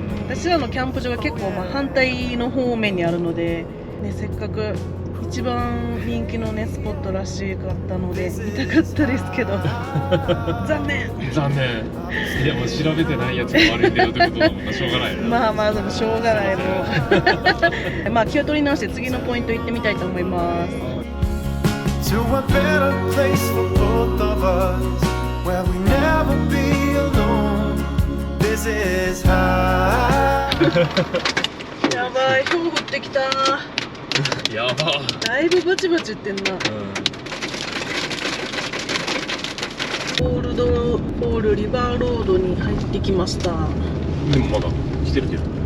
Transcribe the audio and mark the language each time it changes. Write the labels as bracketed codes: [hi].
[ja] 私らのキャンプ場が結構反対の方面にあるので、ね、せっかく一番人気のねスポットらしかったので見たかったですけど残念。いやもう調べてないやつが悪いんだよってことだもんな。しょうがないよね。まあでもしょうがないもうまあ気を取り直して次のポイント行ってみたいと思います。 [en] To a better place for both of us, where we never be alone. This is high. [ja] やばい、ひょう降ってきた。やば。だいぶバチバチ言ってんな。オールリバーロードに入ってきました。でもまだ来てるけど。